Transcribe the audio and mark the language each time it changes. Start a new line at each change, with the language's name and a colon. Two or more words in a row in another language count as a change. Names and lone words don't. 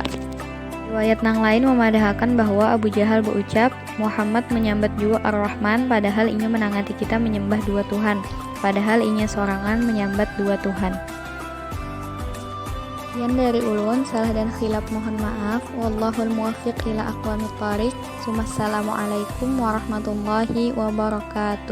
Banjar: Riwayat nang lain memadahkan bahwa Abu Jahal berucap, Muhammad menyambat jua Ar-Rahman padahal inya menangati kita menyembah dua Tuhan, padahal inya sorangan menyambat dua Tuhan. Sekian dari ulun, salah dan khilaf mohon maaf.
Arabic: والله الموفق إلى أقوم الطريق. السلام عليكم ورحمة الله وبركاته.